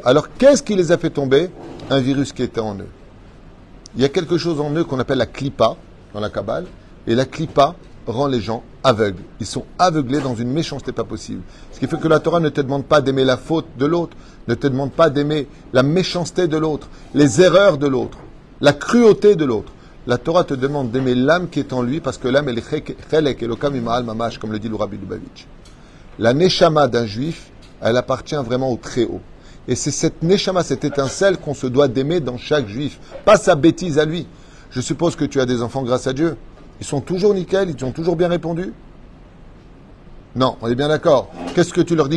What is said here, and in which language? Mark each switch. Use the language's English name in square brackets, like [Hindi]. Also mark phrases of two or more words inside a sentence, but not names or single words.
[French] Alors qu'est-ce qui les a fait tomber? Un virus qui était en eux. Il y a quelque chose en eux qu'on appelle la klipa, dans la Kabbale, et la klipa rend les gens aveugles. Ils sont aveuglés dans une méchanceté pas possible. Ce qui fait que la Torah ne te demande pas d'aimer la faute de l'autre, ne te demande pas d'aimer la méchanceté de l'autre, les erreurs de l'autre, la cruauté de l'autre. La Torah te demande d'aimer l'âme qui est en lui, parce que l'âme, elle est [Hebrew] חלק אלוק ממעל ממש, [French] comme le dit le Rabbi Lubavitch. La neshama d'un juif, elle appartient vraiment au Très-Haut. Et c'est cette neshama, cette étincelle qu'on se doit d'aimer dans chaque juif, pas sa bêtise à lui. Je suppose que tu as des enfants grâce à Dieu. Ils sont toujours nickel, ils ont toujours bien répondu? Non, on est bien d'accord. Qu'est-ce que tu leur dis?